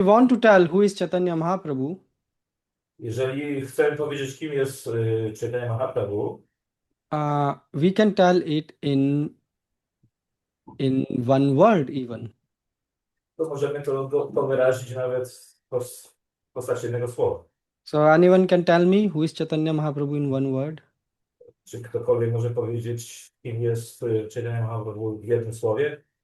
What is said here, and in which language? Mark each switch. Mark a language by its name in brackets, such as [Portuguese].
[English] you want to tell who is Chaitanya Mahaprabhu, [Polish] Jeżeli chcę powiedzieć, kim jest Caitanya Mahaprabhu, [English] we can tell it in one word even. [Polish] to możemy to wyrazić nawet w postaci jednego słowa. [English] So anyone can tell me who is Chaitanya Mahaprabhu in one word? [Polish] Czy ktokolwiek może powiedzieć, kim jest Caitanya Mahaprabhu w jednym słowie?